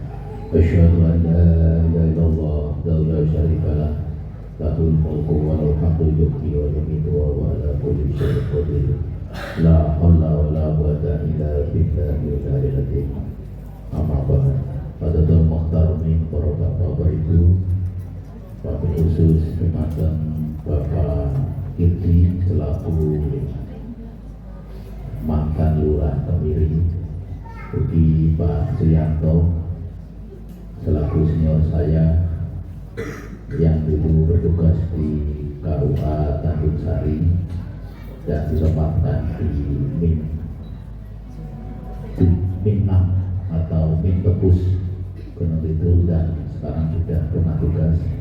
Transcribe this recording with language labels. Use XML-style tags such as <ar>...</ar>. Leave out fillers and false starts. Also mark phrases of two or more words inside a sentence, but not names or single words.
<ar>أشهد أن لا إله إلا الله ولا شريك له. له الملك وله الحمد يحيي ويميت وهو على كل شيء قدير. لا حول ولا قوة إلا بالله العلي العظيم. أما بعد. حاضرين محترمين,</ar> <id>para bapak ibu,</id> <ar>وبالخصوص</ar> <id>dumateng Bapak Kirti selaku mantan lurah Kemiri, ugi Pak Suyanto selaku senior saya yang dulu bertugas di KUA Tanjung Sari dan ditempatkan di Min 6 atau Min Tebus Gunung Kidul dan sekarang sudah pernah tugas</id>